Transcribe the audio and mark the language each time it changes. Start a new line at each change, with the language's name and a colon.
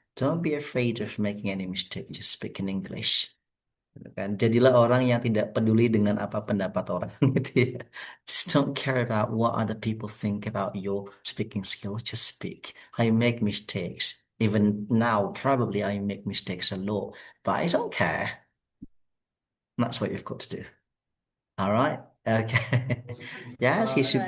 English: Don't be afraid of making any mistake, just speak in English.
Indonesian: Gitu kan. Jadilah orang yang tidak peduli dengan apa pendapat orang gitu ya.
English: Just don't care about what other people think about your speaking skills. Just speak. I make mistakes. Even now, probably I make mistakes a lot, but I don't care. That's what you've got to do. All right. Okay. Yes, you should